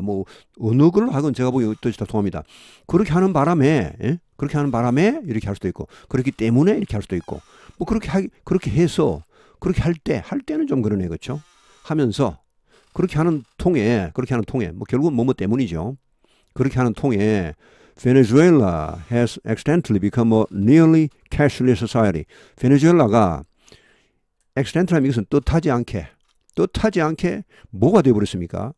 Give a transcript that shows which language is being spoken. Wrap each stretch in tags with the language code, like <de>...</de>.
<ko>뭐 어느 걸 하건 제가 보기 뜻이 다 통합니다. 그렇게 하는 바람에 이렇게 할 수도 있고 그렇기 때문에 이렇게 할 수도 있고 뭐 그렇게 해서 그렇게 할 때는 좀 그러네 그렇죠? 하면서 그렇게 하는 통에 뭐 결국은 뭐뭐 때문이죠. 그렇게 하는 통에</ko> <en>Venezuela has accidentally become a nearly cashless society.</en> <ko>베네수엘라가 accidentally 이것은 뜻하지 않게 뭐가 되어버렸습니까?</ko>